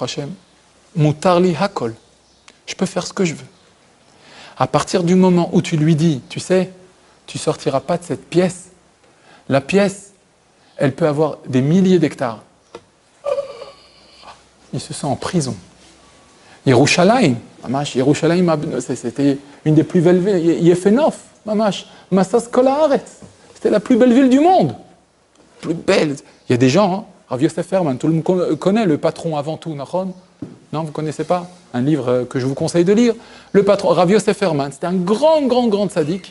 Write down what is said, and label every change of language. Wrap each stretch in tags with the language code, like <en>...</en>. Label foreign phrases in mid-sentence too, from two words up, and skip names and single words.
<he>ברוך השם, מותר לי הכל.</he> <fr>Je peux faire ce que je veux. À partir du moment où tu lui dis, tu sais, tu ne sortiras pas de cette pièce, la pièce, elle peut avoir des milliers d'hectares. Il se sent en prison.</fr> <he>ירושלים, ממש, ירושלים,</he> <fr>c'était une des plus belles villes.</fr> <he>יפה נוף, ממש, משוש כל הארץ.</he> <fr>C'était la plus belle ville du monde. Plus belle. Il y a des gens, hein, Rav Yosef Herman, tout le monde connaît le patron avant tout, Nachon. Non, vous ne connaissez pas? Un livre que je vous conseille de lire. Le patron, Rav Yosef Herman, c'était un grand tzaddik.</fr>